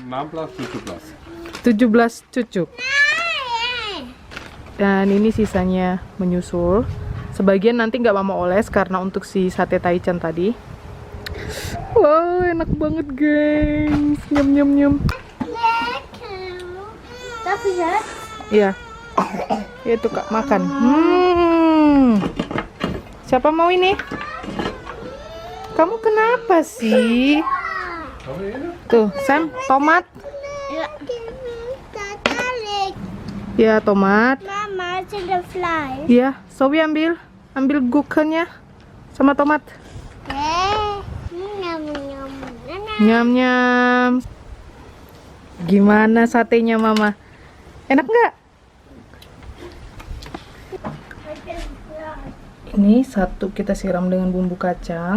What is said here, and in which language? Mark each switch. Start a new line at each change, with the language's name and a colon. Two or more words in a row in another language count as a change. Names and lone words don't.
Indonesian: 16, 17. 17 cucuk. Dan ini sisanya menyusul. Sebagian nanti nggak mama oles karena untuk si sate taichan tadi. Wow, enak banget, gengs. Nyam nyam nyam.
Dutch: Dat is het.
Indonesian: Iya. Itu Kak, makan. Siapa mau ini? Kamu kenapa sih? Tuh, Sam, tomat. Ja. Ya, tomat. Mama,
Dutch: het is een fly.
Indonesian: Iya, Sobi ambil gukenya sama tomat. Nyam, nyam. Nyam nyam. Gimana satenya mama? Enak nggak? Ini satu kita siram dengan bumbu kacang.